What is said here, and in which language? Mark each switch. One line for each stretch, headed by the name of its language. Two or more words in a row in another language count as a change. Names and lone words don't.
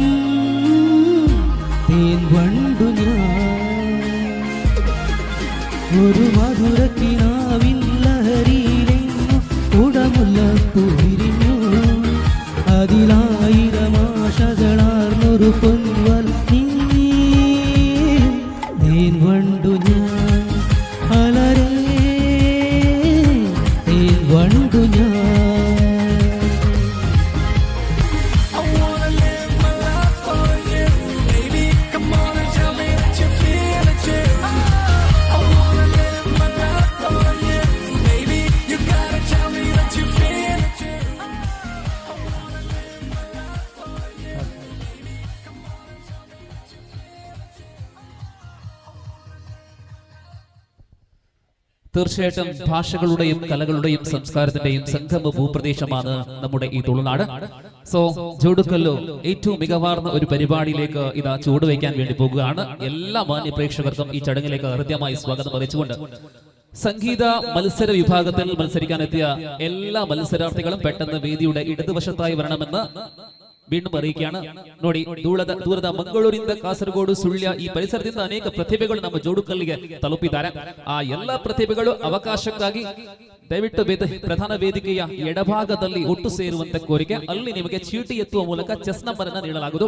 Malayalam: തേൻ വണ്ടു ഞാൻ ഒരു മധുര കിനാവിൻ ലഹരിയിലെങ്ങും കുടമുള്ള പൂവിരിഞ്ഞു അതിലായിരം ആശകളാർന്നൊരു പൊൻവളനീ തേൻ വണ്ടു ഞാൻ അലരേ തേൻ വണ്ടു ഞാൻ
English: I wanna live my life for you, baby. Come on and tell me that you feel it too. I wanna live my life for you, baby. You gotta tell me that you feel it too. I wanna live my life for you, baby. Come on and tell me that you feel it too.
Malayalam: തീർച്ചയായിട്ടും ഭാഷകളുടെയും കലകളുടെയും സംസ്കാരത്തിന്റെയും സംഗമ ഭൂപ്രദേശമാണ് നമ്മുടെ ഈ തുളുനാട്. സോ ജോഡുക്കല്ലു ഏറ്റവും മികവാർന്ന ഒരു പരിപാടിയിലേക്ക് ഇതാ ചുവടുവയ്ക്കാൻ വേണ്ടി പോകുകയാണ്. എല്ലാ മാന്യ പ്രേക്ഷകർക്കും ഈ ചടങ്ങിലേക്ക് ഹൃദ്യമായി സ്വാഗതം അറിയിച്ചുകൊണ്ട് സംഗീത മത്സര വിഭാഗത്തിൽ മത്സരിക്കാനെത്തിയ എല്ലാ മത്സരാർത്ഥികളും പെട്ടെന്ന് വേദിയുടെ ഇടതുവശത്തായി വരണമെന്ന് വീണ്ടും അറിയിക്കുകയാണ്.
Kannada: ನೋಡಿ ದೂರದ ಮಂಗಳೂರಿಂದ ಕಾಸರಗೋಡು ಸುಳ್ಯ ಈ ಪರಿಸರದಿಂದ ಅನೇಕ ಪ್ರತಿಭೆಗಳು ನಮ್ಮ ಜೋಡುಕಲ್ಲಿಗೆ ತಲುಪಿದ್ದಾರೆ. ಆ ಎಲ್ಲಾ ಪ್ರತಿಭೆಗಳು ಅವಕಾಶಕ್ಕಾಗಿ ದಯವಿಟ್ಟು ಪ್ರಧಾನ ವೇದಿಕೆಯ ಎಡಭಾಗದಲ್ಲಿ ಒಟ್ಟು ಸೇರುವಂತೆ ಕೋರಿಕೆ. ಅಲ್ಲಿ ನಿಮಗೆ ಚೀಟಿ ಎತ್ತುವ ಮೂಲಕ
English: chest number
Kannada: ಅನ್ನ ನೀಡಲಾಗುವುದು.